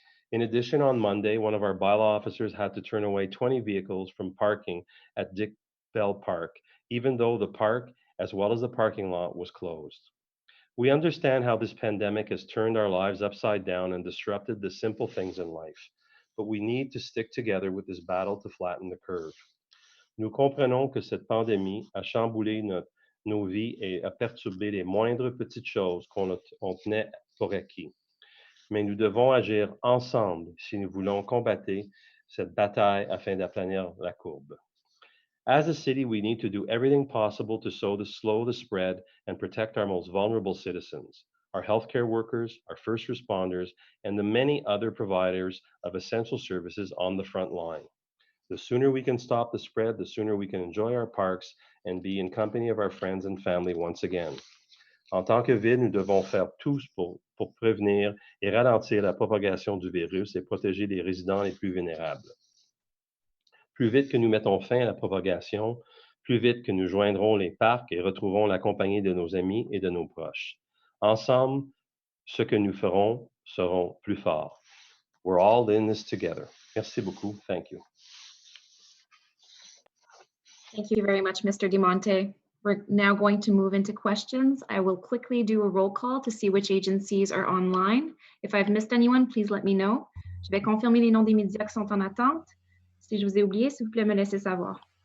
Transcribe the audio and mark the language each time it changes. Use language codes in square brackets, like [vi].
[en] In addition, on Monday, one of our bylaw officers had to turn away 20 vehicles from parking at Dick Bell Park, even though the park, as well as the parking lot, was closed. We understand how this pandemic has turned our lives upside down and disrupted the simple things in life, but we need to stick together with this battle to flatten the curve. [fr] Nous comprenons que cette pandémie a chamboulé nos vies et a perturbé les moindres petites choses qu'on tenait pour acquis. Mais nous devons agir ensemble si nous voulons combattre cette bataille afin d'aplanir la courbe. [en] As a city, we need to do everything possible to slow the spread and protect our most vulnerable citizens, our healthcare workers, our first responders, and the many other providers of essential services on the front line. The sooner we can stop the spread, the sooner we can enjoy our parks and be in company of our friends and family once again. [fr] En tant que ville, nous devons faire tout pour prévenir et ralentir la propagation du virus et protéger les résidents les plus vulnérables. Plus vite que nous mettons fin à la propagation, plus vite que nous joindrons les parcs et retrouverons la compagnie de nos amis et de nos proches. Ensemble, ce que nous ferons seront plus forts. [en] We're all in this together. [fr] Merci beaucoup. [en] Thank you. Thank you very much, Mr. DeMonte. We're now going to move into questions. I will quickly do a roll call to see which agencies are online. If I've missed anyone, please let me know. [fr] Je vais confirmer les noms des médias qui sont en attente. Si je vous ai oublié, s'il vous plaît, me laissez savoir.